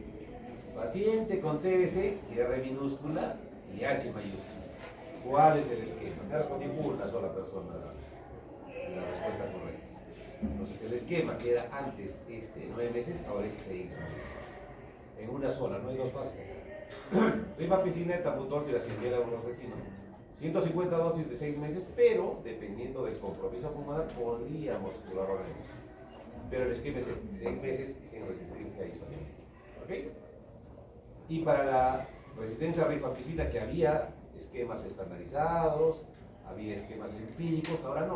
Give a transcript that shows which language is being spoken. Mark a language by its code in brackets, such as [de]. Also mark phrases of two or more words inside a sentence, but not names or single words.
[es] Paciente con TBC, R minúscula y H mayúscula. ¿Cuál es el esquema? Me ha respondido una sola persona la respuesta correcta. Entonces el esquema que era antes 9 meses, ahora es 6 meses. En una sola, no hay dos fases. Rifampicina, tabutol, piracinamida, leofloxacin. 150 dosis de 6 meses, pero dependiendo del compromiso pulmonar podríamos llevarlo a meses. Pero el esquema es 6 meses en resistencia a isoniazida. ¿Ok? Y para la resistencia a rifampicina, que había esquemas estandarizados, había esquemas empíricos, ahora no.